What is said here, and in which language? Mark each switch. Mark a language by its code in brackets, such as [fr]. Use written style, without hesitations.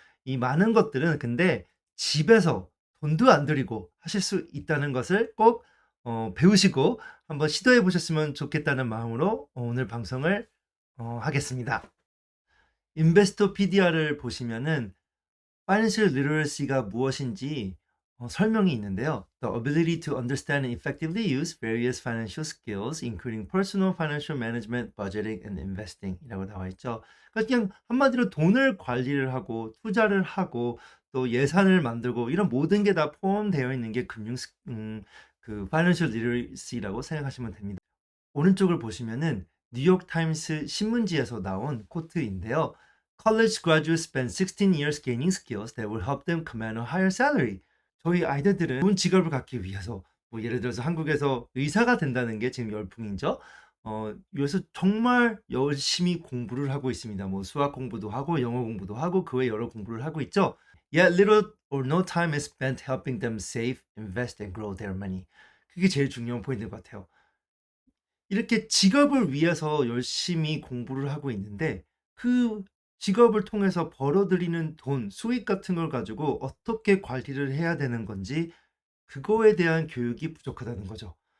[ko] 이 많은 것들은 근데 집에서 돈도 안 들이고 하실 수 있다는 것을 꼭 배우시고 한번 시도해 보셨으면 좋겠다는 마음으로 오늘 방송을 하겠습니다. 인베스토피디아를 보시면은 Financial literacy가 무엇인지 설명이 있는데요. [en] The ability to understand and effectively use various financial skills, including personal financial management, budgeting, and investing [ko] 이라고 나와 있죠. [en] 그러니까 그냥 한마디로 돈을 관리를 하고 투자를 하고 또 예산을 만들고 이런 모든 게 다 포함되어 있는 게 그 Financial literacy라고 생각하시면 됩니다. [ko] 오른쪽을 보시면은 뉴욕 타임스 신문지에서 나온 코트인데요. [en] College graduates spend 16 years gaining skills that will help them command a higher salary. [ko] 저희 아이들은 좋은 직업을 갖기 위해서 예를 들어서 한국에서 의사가 된다는 게 지금 열풍이죠. 요새 정말 열심히 공부를 하고 있습니다. 수학 공부도 하고 영어 공부도 하고 그 외 여러 공부를 하고 있죠. [en] Yet little or no time is spent helping them save, invest and grow their money. [ko] 그게 제일 중요한 포인트인 것 같아요. 이렇게 직업을 위해서 열심히 공부를 하고 있는데 그 직업을 통해서 벌어들이는 돈, 수익 같은 걸 가지고 어떻게 관리를 해야 되는 건지 그거에 대한 교육이 부족하다는 거죠.